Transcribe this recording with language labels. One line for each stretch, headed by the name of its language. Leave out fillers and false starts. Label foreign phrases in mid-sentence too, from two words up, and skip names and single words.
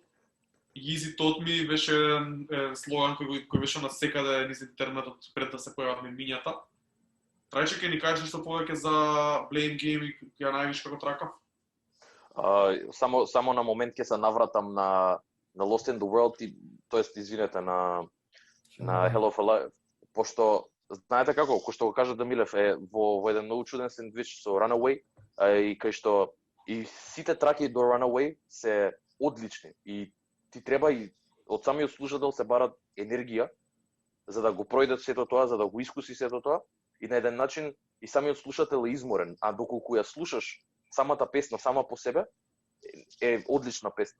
Macedonian: Easy Taught Me беше слоган кој беше на секаде низ интернетот пред да се појават мемињата. Трајче ќе ни кажеш нешто повеќе за Blame Game и ја највиш како трака? Само на момент ќе се навратам на Lost in the World, тоест извинете на на Hell of a Life, пошто знаете како, кој што го кажа Дамилев е во еден многу чуден сендвич со Runaway, и кај што и сите траки до Runaway се одлични и ти треба и од самиот слушател се барат енергија за да го пројдат сето тоа, за да го искуси сето тоа и на еден начин и самиот слушател е изморен, а доколку ја слушаш самата песна сама по себе е одлична песна.